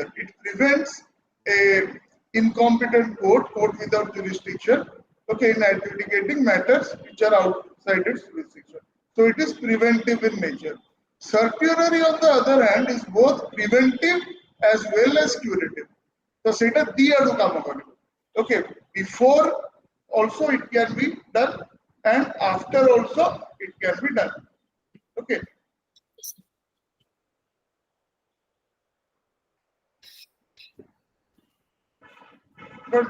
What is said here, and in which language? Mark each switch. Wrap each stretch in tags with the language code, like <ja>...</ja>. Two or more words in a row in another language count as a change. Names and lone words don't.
<en>It prevents a incompetent court without jurisdiction, okay, in adjudicating matters which are outside its jurisdiction. So it is preventive in nature. Certiorari on the other hand is both preventive as well as curative.</en> <or>So ସେଇଟା ଦି ଆଡୁ କାମ କରିବ.</or> <en>Okay, before also it can be done, and after also it can be done. Okay. Good.</en>